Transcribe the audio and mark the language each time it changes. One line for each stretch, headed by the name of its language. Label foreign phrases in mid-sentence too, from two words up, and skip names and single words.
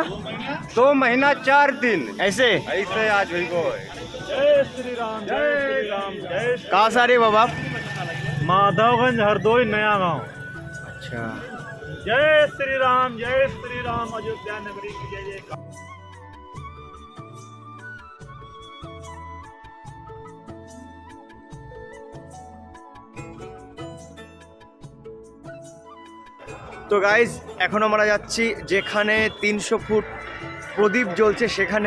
Hindi: 2 महीना 4 दिन ऐसे? ऐसे आज हुई गो है। जय श्री राम। जय श्री राम। जय कहाँ से आ रहे बाबा आप? माधवगंज हरदोई नया गांव। अच्छा, जय श्री राम। जय श्री राम। अयोध्या नगरी की जय जय।
Bangla: তো গাইজ এখন আমরা যাচ্ছি যেখানে 300 ফুট প্রদীপ জ্বলছে সেখানে।